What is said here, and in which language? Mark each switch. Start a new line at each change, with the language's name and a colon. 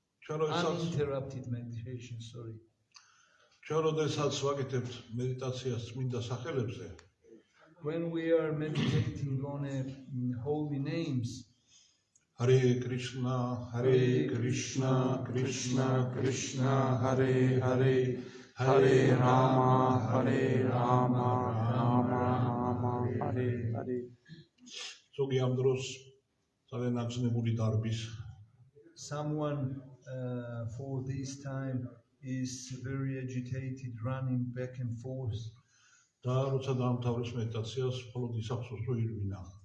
English: Uninterrupted meditation, sorry.
Georgian: ჩვენ როდესაც ვაკეთებთ მედიტაციას წმინდა სახელებზე,
English: when we are meditating on holy names,
Sanskrit: Hare Krishna, Hare Krishna, Krishna Krishna, Hare Hare, Hare Rama, Hare Rama, Rama Rama, Hare Hare.
Georgian: ზოგი ამ დროს ძალიან აგზნებული დარბის.
English: Someone for this time is very agitated, running back and forth.
Georgian: და როცა დაამთავრეს მედიტაციას, მხოლოდ ისახსოვს რომ ირვინა.